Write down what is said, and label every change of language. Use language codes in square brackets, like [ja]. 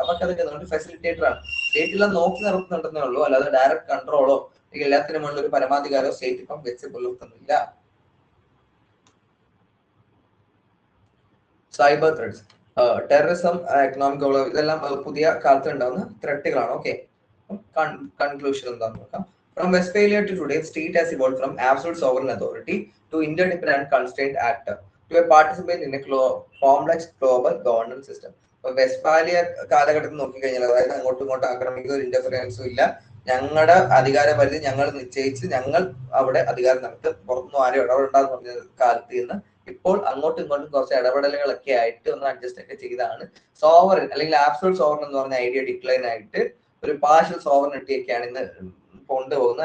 [ml] അതൊക്കെ അതൊക്കെ ഫെസിലിറ്റേറ്റർ ആണ്. സ്റ്റേറ്റെല്ലാം നോക്കി നടത്തുന്നുണ്ടെന്നേ ഉള്ളൂ, അല്ലാതെ ഡയറക്റ്റ് കൺട്രോളോ അല്ലെങ്കിൽ എല്ലാത്തിനും ഉള്ള ഒരു പരമാധികാരോ സ്റ്റേറ്റ് ഇപ്പം വെച്ച് പുലർത്തുന്നില്ല. Cyber threads, terrorism, economic problem, ഇതെല്ലാം പുതിയ കാലത്ത് ഉണ്ടാകുന്ന ത്രെട്ടുകളാണ്. ഓക്കെ, കൺക്ലൂഷൻ എന്താണെന്ന് നോക്കാം. [en] From Westphalia to today, state has evolved from absolute sovereign authority to interdependent constraint actor to a participant in a complex global governance system. [ml] ഇപ്പൊ Westphalia കാലഘട്ടത്തിൽ നോക്കിക്കഴിഞ്ഞാൽ, അതായത് അങ്ങോട്ടും ഇങ്ങോട്ടും ആക്രമിക്കുന്ന ഒരു ഇന്റർഫിയറൻസും ഇല്ല, ഞങ്ങളുടെ അധികാര പരിധി ഞങ്ങൾ നിശ്ചയിച്ച് ഞങ്ങൾ അവിടെ അധികാരം നടത്തും, പുറത്തുനിന്നും ആരും ഇടപെടണ്ടെന്ന് പറഞ്ഞ കാലത്ത് നിന്ന് ഇപ്പോൾ അങ്ങോട്ടും ഇങ്ങോട്ടും കുറച്ച് ഇടപെടലുകളൊക്കെ ആയിട്ട് ഒന്ന് അഡ്ജസ്റ്റ് ഒക്കെ ചെയ്താണ് സോവറിൻ അല്ലെങ്കിൽ ആബ്സലൂട്ട് സോവറിൻ എന്ന് പറഞ്ഞ ഐഡിയ ഡിക്ലൈൻ ആയിട്ട് ഒരു പാർഷ്യൽ സോവറിനിറ്റി ഒക്കെയാണ് ഇന്ന് കൊണ്ടുപോകുന്നത്.